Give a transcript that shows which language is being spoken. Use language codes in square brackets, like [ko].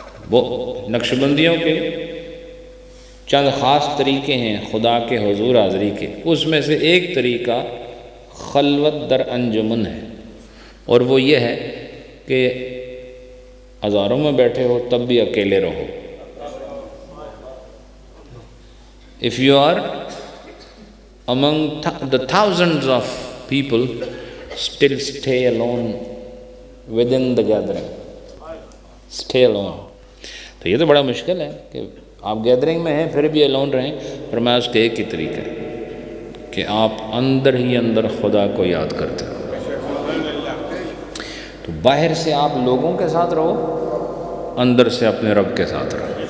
[hi] वो नक्शबंदियों के चंद ख़ास तरीके हैं खुदा के हुजूर हाज़री के, उसमें से एक तरीका खलवत दर अंजुमन है। और वो ये है कि हज़ारों में बैठे हो तब भी अकेले रहो। [en] If you are among the thousands of people, still stay alone within the gathering. Stay alone. [hi] तो ये तो बड़ा मुश्किल है कि आप गैदरिंग में हैं फिर भी अलोन रहें। फरमाया उसके एक ही तरीका है कि आप अंदर ही अंदर खुदा को याद करते हो। तो बाहर से आप लोगों के साथ रहो, अंदर से अपने रब के साथ रहो।